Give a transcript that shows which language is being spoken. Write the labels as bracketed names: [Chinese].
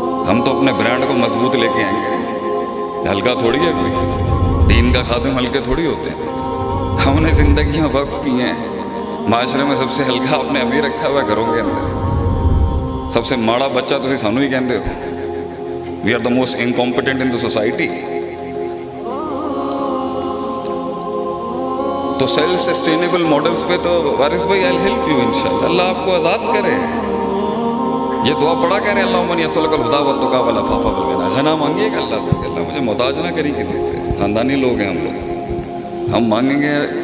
[Urdu] ہم تو اپنے برانڈ کو مضبوط لے کے آئیں گے. ہلکا تھوڑی ہے کوئی، دین کا خادم ہلکے تھوڑی ہوتے ہیں. ہم نے زندگیاں وقف کی ہیں. معاشرے میں سب سے ہلکا آپ نے ہمیں رکھا ہوا ہے گھروں کے اندر. [Punjabi] سب سے ماڑا بچہ تسی سانو ہی کہندے ہو. [English] We are the most incompetent in the society. [Urdu] تو سیلف سسٹینیبل ماڈلز پہ تو وارث بھائی [English] I help you [Urdu] انشاءاللہ. اللہ آپ کو آزاد کرے. یہ دعا پڑھا کہہ رہے ہیں [Arabic] اللہم انی اسألک الہدی والتقی والعفاف والغنی. [Urdu] غنا مانگیے گا اللہ سے کہ اللہ مجھے محتاج نہ کری کسی سے. خاندانی لوگ ہیں ہم لوگ، ہم مانگیں گے.